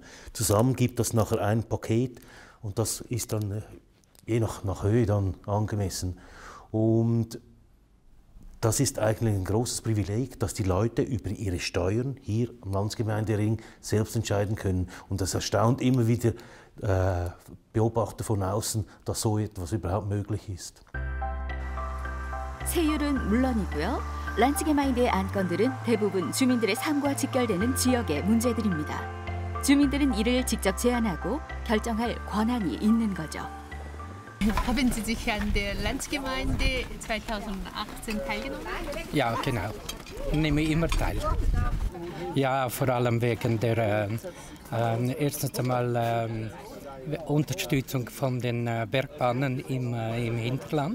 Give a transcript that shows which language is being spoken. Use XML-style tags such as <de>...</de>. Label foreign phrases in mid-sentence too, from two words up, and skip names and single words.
<de>Zusammen gibt das nachher ein Paket und das ist dann je nach Höhe dann angemessen. Und das ist eigentlich ein großes Privileg, dass die Leute über ihre Steuern hier am Landsgemeindering selbst entscheiden können. Und das erstaunt immer wieder Beobachter von außen, dass so etwas überhaupt möglich ist.</de> <ko>세율은 물론이고요. 란츠게마인데의 안건들은 대부분 주민들의 삶과 직결되는 지역의 문제들입니다. 주민들은 이를 직접 제안하고 결정할 권한이 있는 거죠.</ko> <de>Haben Sie sich an der Landsgemeinde 2018 teilgenommen? Ja, genau. Ich nehme immer teil. Ja, vor allem wegen der erstens einmal Unterstützung von den Bergbahnen im Hinterland.</de>